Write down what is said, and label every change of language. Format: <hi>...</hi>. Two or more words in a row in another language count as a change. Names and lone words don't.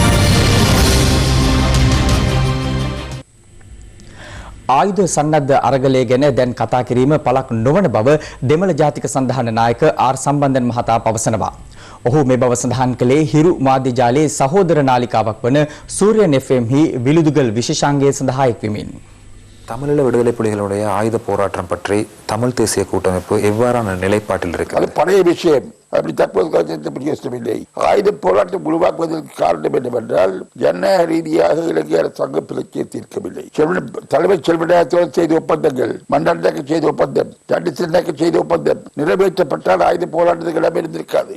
<si>ආයුධ සන්නද්ධ අරගලය ගැන දැන් කතා කිරීම පළක් නොවන බව දෙමළ ජාතික සන්ධාන නායක ආර් සම්බන්ධන් මහතා පවසනවා. ඔහු මේ බව සඳහන් කළේ හිරු මාධ්‍ය ජාලයේ සහෝදර නාලිකාවක් වන සූර්යන් FM හි විලුදුගල් විශේෂාංගය සඳහා එක්වෙමින්</si> <ta>தமிழீழ விடுதலை புலிகளுடைய ஆயுத போராட்டம் பற்றி தமிழ் தேசிய கூட்டமைப்பு எவ்வாறான நிலைப்பாட்டில் இருக்கு? அது பழைய விஷயம். அப்படி தற்போது பிரயோசனமில்லை. ஆயுத போராட்டம் உருவாக்குவதற்கு காரணம் என்னவென்றால் ஜனநாயக ரீதியாக இலங்கை அரசாங்கம் பிரச்சனையை தீர்க்கவில்லை. தலைமைச் செல்வனாயத்தோடு செய்த ஒப்பந்தங்கள், மன்னருக்கு செய்த ஒப்பந்தம், தண்டிசனாக்கு செய்த ஒப்பந்தம் நிறைவேற்றப்பட்டால் ஆயுத போராட்டத்துக்கு இடமிருந்திருக்காது.</ta>